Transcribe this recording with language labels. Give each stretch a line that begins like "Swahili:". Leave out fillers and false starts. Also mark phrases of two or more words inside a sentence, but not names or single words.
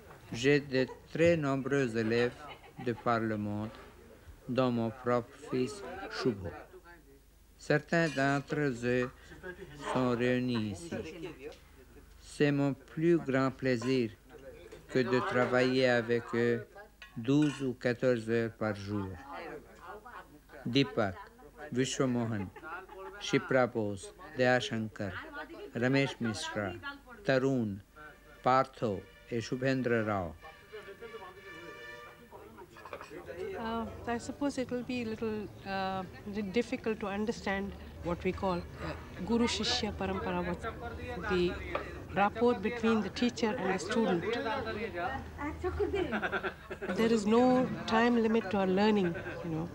French: J'ai de très nombreux élèves de par le monde, dont mon propre fils Shubho. Certains d'entre eux sont réunis ici. C'est mon plus grand plaisir que de travailler avec eux 12 ou 14 heures par jour. Deepak, Vishwamohan, Shipra Bose, Daya Shankar, Ramesh Mishra, Tarun, Partho et Shubhendra Rao.
English: I suppose it will be a little difficult to understand what we call
Hindi: गुरु शिष्य परंपरा,
English: what the rapport between the teacher and the student. There is no time limit to our learning, you know.